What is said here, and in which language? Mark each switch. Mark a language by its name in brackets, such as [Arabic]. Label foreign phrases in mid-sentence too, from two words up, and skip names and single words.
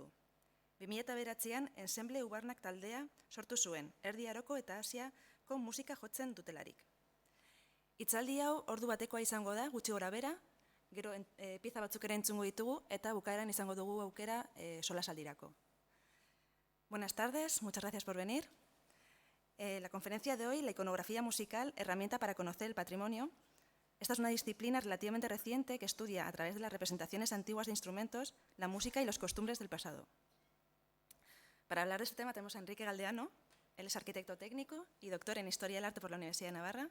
[Basque] 2009an Ensemble Ubarnak taldea sortu zuen, Erdi Aroko eta Asiako musika jotzen dutelarik. Hitzaldi hau ordu batekoa izango da, gutxi gora bera, gero pieza batzuk ere entzungo ditugu eta bukaeran izango dugu aukera solasaldirako. [Spanish] Buenas tardes, muchas gracias por venir. La conferencia de hoy, la iconografía musical, herramienta para conocer el patrimonio. Esta es una disciplina relativamente reciente que estudia a través de las representaciones antiguas de instrumentos, la música y los costumbres del pasado. Para hablar de este tema tenemos a Enrique Galdeano. Él es arquitecto técnico y doctor en Historia del Arte por la Universidad de Navarra.